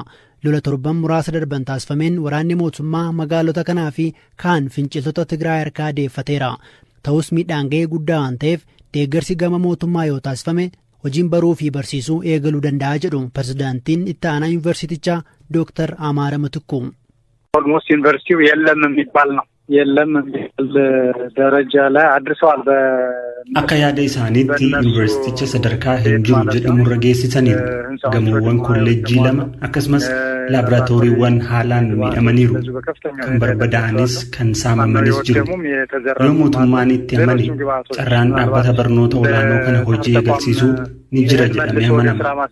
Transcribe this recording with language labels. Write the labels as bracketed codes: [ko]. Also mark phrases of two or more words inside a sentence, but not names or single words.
[om] Lola torban muraasa darban taasifameen waraanni mootummaa magaalota kanaa fi kaan finciltoota Tigraay harkaa deeffateera. Ta'us miidhaan ga'ee guddaa waan ta'eef deeggarsi gama mootummaa yoo taasifame hojiin baruu fi barsiisuu eegaluu danda'a jedhu pirezidaantiin itti aanaa yuunivarsiitichaa Dr. Amaara Matukku. [am] ኦልሞስት ዩኒቨርሲቲው የለም የሚባል ነው የለም የሚባል ደረጃ ላይ አድርሰዋል። [om] akka yaada isaaniitti yuunivarsiiticha sadarkaa hin jiru jedhamurra geessisaniiru. Gamoowwan kolleejjii 2 akkasumas laaboraatooriiwwan haalaan miidhamaniiru. Kan barbadaa'anis kan saamamanis jiru. Yoo mootummaan itti amane carraan dhaabbata barnoota olaanoo kana hojii eegalsiisuu ni jira jedhamee amanama.